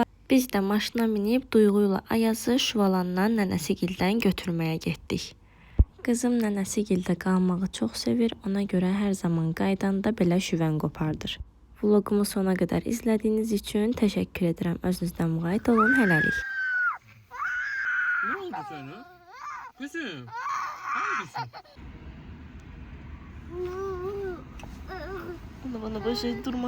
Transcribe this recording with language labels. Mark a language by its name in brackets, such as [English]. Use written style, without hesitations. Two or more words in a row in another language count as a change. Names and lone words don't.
[Azerbaijani] Biz də maşına minib Duyğu ilə Ayazı Şuvalandan nənəsigildən götürməyə getdik. Qızım nənəsigildə qalmağı çox sevir, ona görə hər zaman qaydanda belə şüvən qopardır. Vlogumu sona qədər izlədiyiniz üçün təşəkkür edirəm. Özünüzdən müğayət olun, hələlik. [Turkish] Ne oldu sana? Kızım. Hangisin? Bana başa durma.